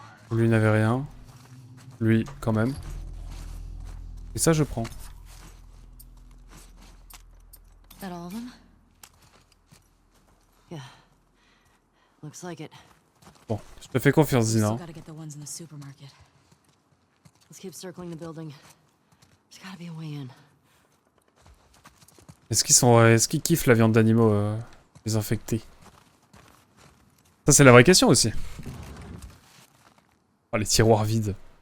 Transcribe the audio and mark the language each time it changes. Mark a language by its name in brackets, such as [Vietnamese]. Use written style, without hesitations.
[French] Lui n'avait rien. Lui, quand même. Et ça, je prends. [English] That all of them? Yeah. Looks like it. [French] Bon, je te fais confiance, [English] Still Zina. gotta get the ones in the supermarket. Let's keep circling the building. There's gotta be a way in. [French] Est-ce qu'ils kiffent la viande d'animaux les infectés? Ça, c'est la vraie question aussi. Oh, les tiroirs vides.